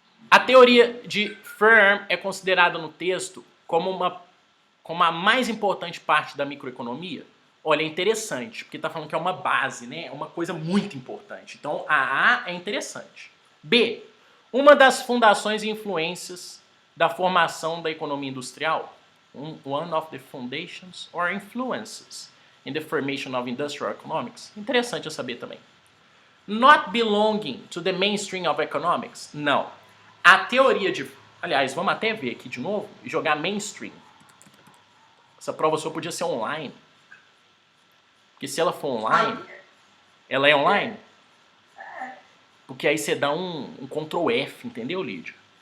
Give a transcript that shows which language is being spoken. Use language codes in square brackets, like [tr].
[pt] A teoria de Firm é considerada no texto como a mais importante parte da microeconomia. Olha, é interessante, porque está falando que é uma base, né? É uma coisa muito importante. Então, a A é interessante. B. Uma das fundações e influências da formação da economia industrial. [en] One of the foundations or influences in the formation of industrial economics. [pt] Interessante eu saber também. [en] Not belonging to the mainstream of economics. [pt] Não. A teoria de... Aliás, vamos até ver aqui de novo e jogar mainstream. Essa prova só podia ser online. Porque se ela for online, ela é online? Porque aí você dá um Ctrl F, entendeu, Lídia?